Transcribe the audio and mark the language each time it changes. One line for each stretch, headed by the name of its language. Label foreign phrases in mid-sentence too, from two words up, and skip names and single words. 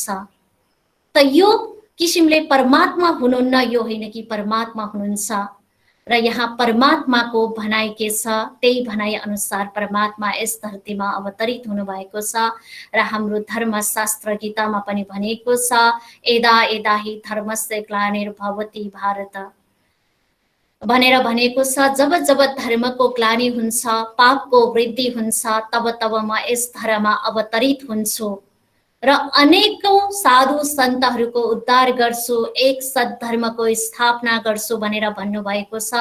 Nepali: त यो किसिमले परमात्मा हुनुहुन्न यो होइन कि परमात्मा हुनुहुन्छ। र यहाँ परमात्माको भनाइ के छ, त्यही भनाइ अनुसार परमात्मा यस धरतीमा अवतरित हुनुभएको छ। र हाम्रो धर्मशास्त्र गीतामा पनि भनेको छ,
Sanskrit: यदा यदा हि धर्मस्य ग्लानिर्भवति भारत
Nepali: भनेर भनेको छ। जब जब धर्मको ग्लानि हुन्छ, पापको वृद्धि हुन्छ, तब तब म यस धरामा अवतरित हुन्छु र अनेकौं साधु सन्तहरूको उद्धार गर्छु, एक सद्धर्मको स्थापना गर्छु भनेर भन्नुभएको छ।